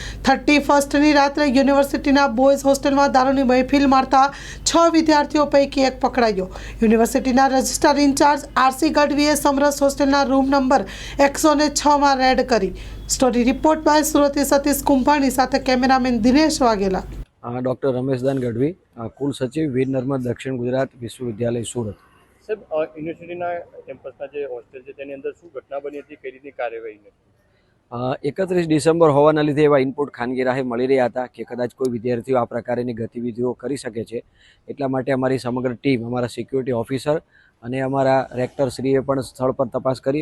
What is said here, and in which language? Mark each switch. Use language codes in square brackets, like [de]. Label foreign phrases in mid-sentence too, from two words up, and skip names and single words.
[gu] 31મી રાત્રે યુનિવર્સિટીના [en] boys hostel [gu] દારૂની મહેફિલ મારતા 6 વિદ્યાર્થીઓ પૈકી એક પકડાયો। યુનિવર્સિટીના [en] registrar in-charge [gu] આરસી ગઢવીએ સમરસ હોસ્ટેલના રૂમ નંબર 106માં રેડ કરી। [en] story report by [gu] સુરતી સતીશ કુંભાણી સાથે કેમેરામેન દિનેશ વાઘેલા। [hi] डॉक्टर रमेशदान गढ़वी, कुल सचिव वीर नर्मद दक्षिण गुजरात विश्वविद्यालय सूरत। [gu] સાહેબ, યુનિવર્સિટીના કેમ્પસના જે હોસ્ટેલ છે તેની અંદર શું ઘટના બની હતી, કઈ રીતની કાર્યવાહી હતી? 31 ડિસેમ્બર હોવાના લીધે એવા ઇનપુટ ખાનગી રાહે મળી રહ્યા હતા કે કદાચ કોઈ વિદ્યાર્થીઓ આ પ્રકારની ગતિવિધિઓ કરી શકે છે। એટલા માટે અમારી સમગ્ર ટીમ, અમારા [en] security officer [gu] અને અમારા રેક્ટરશ્રીએ પણ સ્થળ પર તપાસ કરી।